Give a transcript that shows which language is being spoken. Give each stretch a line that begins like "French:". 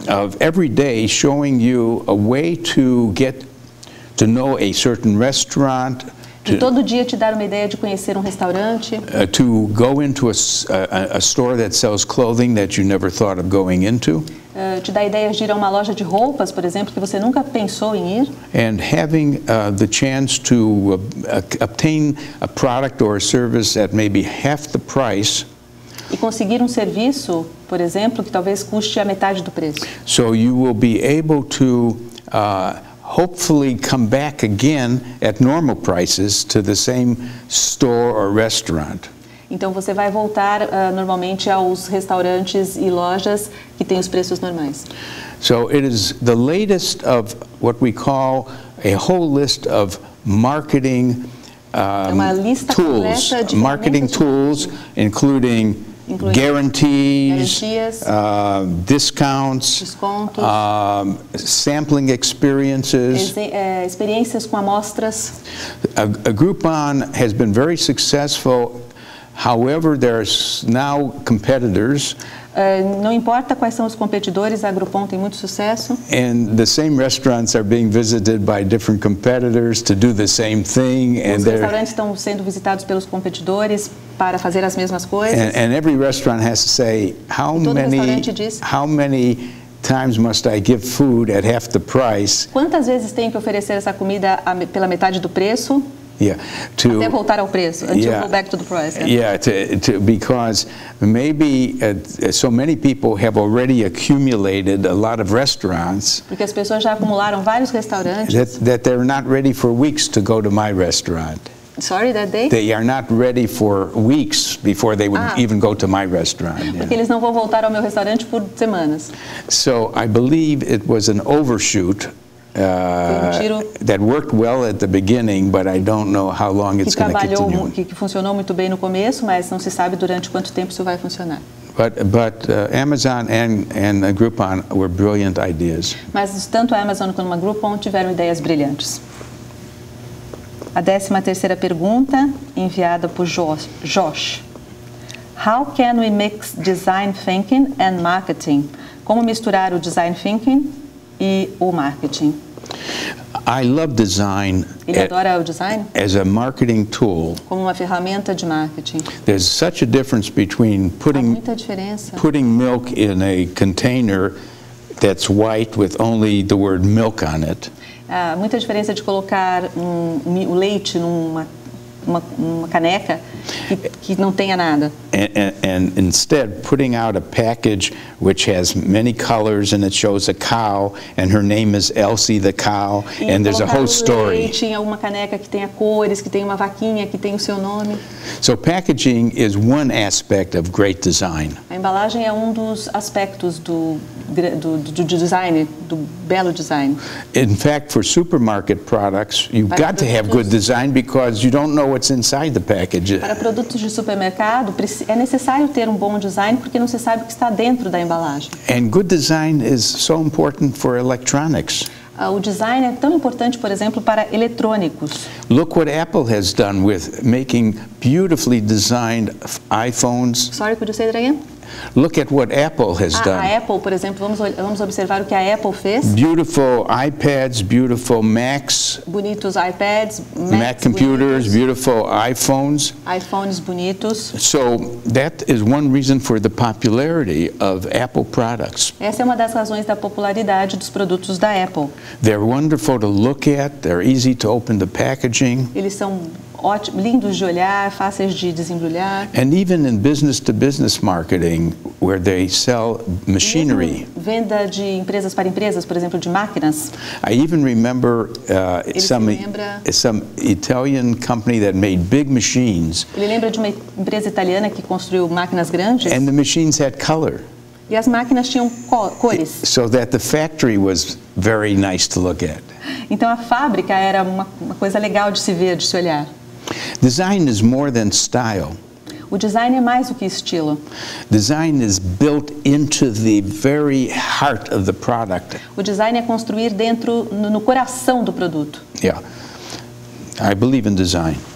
English: of every day showing you a way to get to know a certain restaurant,
Portuguese: E todo dia te dar uma ideia de conhecer um restaurante,
English: to go into a store that sells clothing that you never thought of going into,
Portuguese: te dá ideias de ir a uma loja de roupas, por exemplo, que você nunca pensou em ir,
English: and having the chance to obtain a product or a service at maybe half the price,
Portuguese: e conseguir um serviço, por exemplo, que talvez custe a metade do preço.
English: so you will be able to hopefully come back again at normal prices to the same store or restaurant.
Portuguese: Então você vai voltar normalmente aos restaurantes e lojas que têm os preços normais.
English: So it is the latest of what we call a whole list of marketing
Portuguese: uma lista
English: tools,
Portuguese: completa de marketing ferramentas de
English: tools, including guarantees,
Portuguese: garantias,
English: discounts,
Portuguese: descontos,
English: sampling experiences.
Portuguese: experiências com amostras.
English: A Groupon has been very successful. However, there's now competitors,
Portuguese: Não importa quais são os competidores, a Groupon tem muito sucesso.
English: and the same restaurants are being visited by different competitors to do the same thing,
Portuguese: Os restaurantes estão sendo visitados pelos competidores para fazer as mesmas coisas.
English: and every restaurant has to say
Portuguese: Todo restaurante diz,
English: how many times must I give food at half the price?
Portuguese: quantas vezes tenho que oferecer essa comida pela metade do preço?
English: Yeah,
Portuguese: Até voltar ao preço,
English: until go back to the price. Yeah, because maybe so many people have already accumulated a lot of restaurants
Portuguese: Porque as pessoas já acumularam vários restaurantes.
English: that they're not ready for weeks to go to my restaurant. Sorry, that day? They are not ready for weeks before they would even go to my restaurant.
Portuguese: Porque eles não vão voltar ao meu restaurante por semanas.
English: So I believe it was an overshoot that worked well at the beginning, but I don't know how long it's going to continue.
Portuguese: Que funcionou muito bem no começo, mas não se sabe durante quanto tempo isso vai funcionar.
English: But Amazon and Groupon were brilliant ideas.
Portuguese: Mas tanto a Amazon quanto a Groupon tiveram ideias brilhantes. A 13ª pergunta, enviada por Josh.
English: How can we mix design thinking and marketing?
Portuguese: Como misturar o design thinking e o marketing?
English: I love design
Portuguese: Ele adora o design
English: as a marketing tool.
Portuguese: como uma ferramenta de marketing.
English: There's such a difference between
Portuguese: Há muita diferença.
English: putting milk in a container that's white with only the word milk on it,
Portuguese: Há muita diferença de colocar o leite numa caneca que não tenha nada.
English: and instead putting out a package which has many colors and it shows a cow and her name is Elsie the cow, and there's a whole story.
Portuguese: Leite em alguma caneca que tenha cores, que tenha uma vaquinha, que tenha o seu nome.
English: So packaging is one aspect of great design.
Portuguese: A embalagem é um dos aspectos do design, do belo design.
English: In fact, for supermarket products, you've got to have good design because you don't know what's inside the package.
Portuguese: Para produtos de supermercado, é necessário ter um bom design porque não se sabe o que está dentro da embalagem.
English: And good design is so important for electronics.
Portuguese: O design é tão importante, por exemplo, para eletrônicos.
English: Look what Apple has done with making beautifully designed iPhones. Sorry, could you say that again? Look at what Apple has done.
Portuguese: A Apple, por exemplo, vamos observar o que a Apple fez.
English: Beautiful iPads, beautiful Macs,
Portuguese: Bonitos iPads,
English: Mac computers,
Portuguese: bonitos,
English: beautiful iPhones.
Portuguese: iPhones bonitos.
English: So that is one reason for the popularity of Apple products.
Portuguese: Essa é uma das razões da popularidade dos produtos da Apple.
English: They're wonderful to look at, they're easy to open the packaging.
Portuguese: Eles são lindos de olhar, fáceis de desembrulhar.
English: And even in business-to-business marketing, where they sell machinery.
Portuguese: Mesmo venda de empresas para empresas, por exemplo, de máquinas.
English: I even remember some Italian company that made big machines.
Portuguese: Ele lembra de uma empresa italiana que construiu máquinas grandes.
English: And the machines had color.
Portuguese: E as máquinas tinham cores.
English: So that the factory was very nice to look at.
Portuguese: Então a fábrica era uma coisa legal de se ver, de se olhar.
English: Design is more than style.
Portuguese: O design é mais do que estilo.
English: Design is built into the very heart of the product.
Portuguese: O design é construir no coração do produto.
English: Yeah. I believe in design.